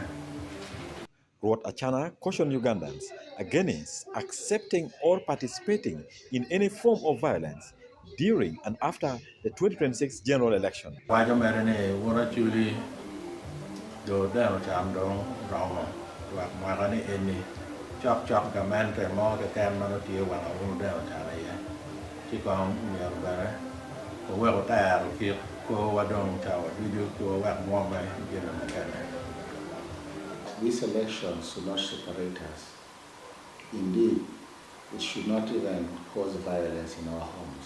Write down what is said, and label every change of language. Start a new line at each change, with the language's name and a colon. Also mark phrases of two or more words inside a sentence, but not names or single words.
English: Roth Achana cautioned Ugandans against accepting or participating in any form of violence during and after the 2026 general election.
Acoli: Wajo mere ne wona chuli do dano cham dong rong wa ma ne eni chok ka man ke mo ke kam no tie wa no dano chana ye.
English: We These elections should not separate us. Indeed, it should not even cause violence in our homes.